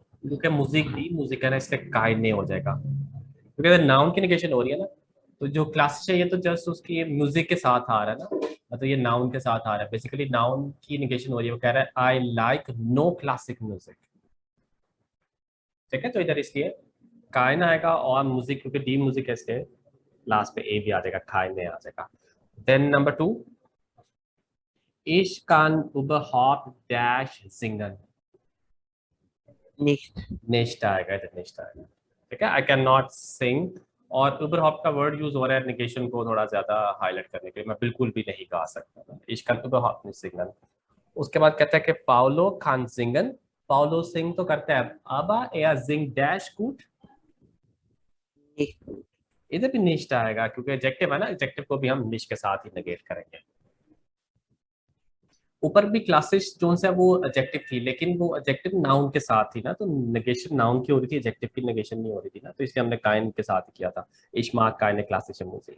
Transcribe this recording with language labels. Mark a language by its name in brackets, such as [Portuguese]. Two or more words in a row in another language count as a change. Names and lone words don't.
[Hindi] क्योंकि मुजीक [German] die Musik [Hindi] है ना, इसलिए काइन नहीं हो जाएगा, क्योंकि अगर नाउन की निगेशन हो रही है ना, तो जो क्लासिश है ये तो जस्ट उसकी म्यूजिक के साथ आ रहा है ना, तो ये नाउन के साथ आ रहा है, बेसिकली नाउन की निगेशन हो रही है, वो कह रहा है [English] I like no classic music. [Hindi] ठीक है, तो इधर इसलिए काइन आएगा, और म्यूजिक क्योंकि [German] die Musik [Hindi] है इसलिए लास्ट पे ए भी आ जाएगा, काइन नहीं आ जाएगा। [English] देन नंबर 2, [German] ich kann überhaupt dash singen, निश्ट। [Hindi] निश्ट आएगा इधर, निश्ट आएगा। ठीक है, [English] I can not sing, [Hindi] और überhaupt का वर्ड यूज हो रहा है निगेशन को थोड़ा ज्यादा हाईलाइट करने के लिए, मैं बिल्कुल भी नहीं गा सकता, [German] ich kann überhaupt nicht singen। [Hindi] उसके बाद कहता है कि [German] Paulo kann singen, [Hindi] पाउलो सिंग तो करता है, [German] aber er singt dash gut, निश्ट। [Hindi] इधर भी निश्ट आएगा क्योंकि एडजेक्टिव है ना, एडजेक्टिव को भी हम निश्ट के साथ ही नेगेट करेंगे। ऊपर भी क्लासेस जो है वो एडजेक्टिव थी, लेकिन वो एडजेक्टिव नाउन के साथ थी ना, तो नेगेशन नाउन की हो रही थी, एडजेक्टिव की नेगेशन नहीं हो रही थी ना, तो इसलिए हमने काइन के साथ ही किया था, [German] ich mag keine klassische Musik.